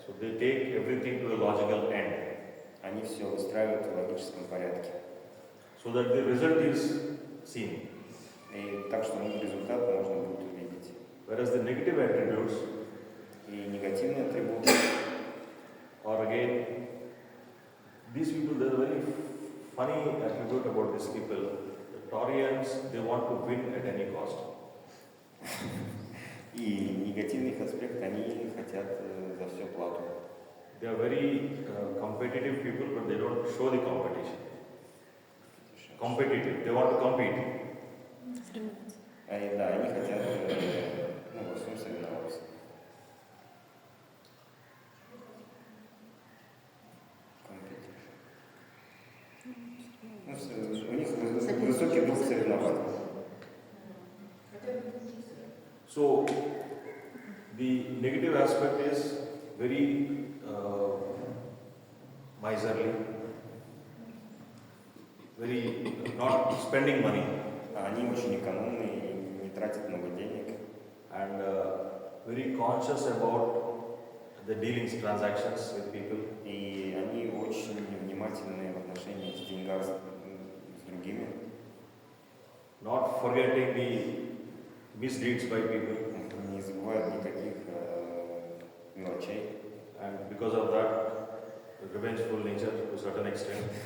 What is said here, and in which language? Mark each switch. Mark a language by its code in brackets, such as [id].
[en] So they take everything to a logical end. [ru] Они все устраивают в логическом порядке. [en] So that the result is seen. [ru] И так что результат можно будет увидеть. [en] Whereas the negative attributes [ru] И негативные атрибуты, [en] or again, these people, there's a very funny attribute about these people. The Taurians, they want to win at any cost. [ru] и негативных аспектов, они хотят за все плату. [en] They are very competitive people, but they don't show the competition. Competitive, they want to compete. [ru] Да, они хотят во всем соревноваться. У них высокий дух соревнований. [en] So, the negative aspect is very miserly, very not spending money, [ru] Они очень экономны и не тратят много денег. [en] and very conscious about the dealings, transactions with people. [ru] И они очень внимательны в отношении с деньгами с другими. [en] Not forgetting the misdeeds by people, [ru] Не забывают никаких мелочей, [en] and because of that, revengeful nature to a certain extent.